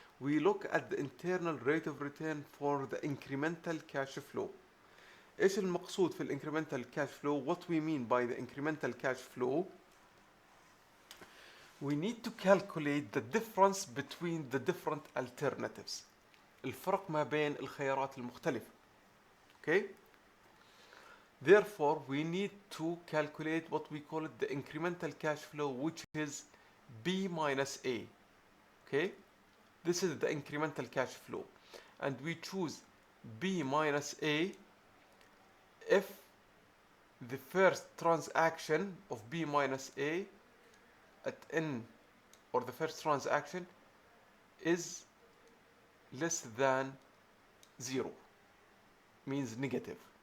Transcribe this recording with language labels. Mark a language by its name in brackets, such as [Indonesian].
[English] We look at the internal rate of return for the incremental cash flow. [Arabic] إيش المقصود في [English] incremental cash flow? What we mean by the incremental cash flow? We need to calculate the difference between the different alternatives. [Arabic] الفرق ما بين الخيارات المختلفة. [English] Okay? Therefore, we need to calculate what we call it the incremental cash flow, which is B minus A. Okay? This is the incremental cash flow. And we choose B minus A if the first transaction of B minus A at N, or the first transaction, is less than 0, means negative.